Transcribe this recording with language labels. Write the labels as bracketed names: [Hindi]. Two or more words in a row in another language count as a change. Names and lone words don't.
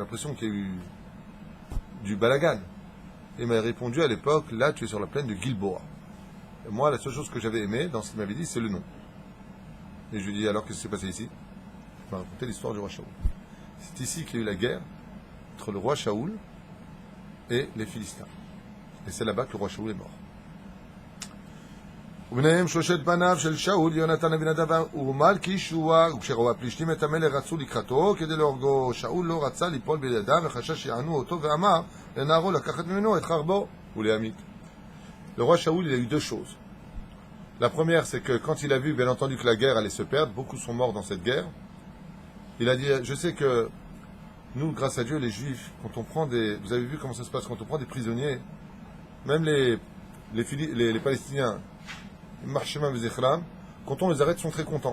[French] On a l'impression qu'il y a eu du Balagan. Il m'a répondu à l'époque, là tu es sur la plaine de Gilboa. Et moi, la seule chose que j'avais aimé dans ce qu'il m'avait dit, c'est le nom. Et je lui ai dit, alors qu'est-ce qui s'est passé ici? Il m'a raconté l'histoire du roi Shaoul. C'est ici qu'il y a eu la guerre entre le roi Shaoul et les Philistins. Et c'est là-bas que le roi Shaoul est mort. [Hebrew] וביניהם שלושת בניו של שאול, יונתן אבינדב ומלכי שועה, וכשראו הפלישתים את המלך רצו לקראתו כדי להורגו. שאול לא רצה ליפול בידיהם וחשש שיענו אותו ואמר לנערו לקחת ממנו את חרבו ולהמית. [French] Le roi Shaoul, il a eu deux choses. La première, c'est que quand il a vu, bien entendu, que la guerre allait se perdre, beaucoup sont morts dans cette guerre, il a dit, je sais que nous, grâce à Dieu, les Juifs, quand on prend des... Vous avez vu comment ça se passe, quand on prend des prisonniers, même les Palestiniens, quand on les arrête, ils sont très contents.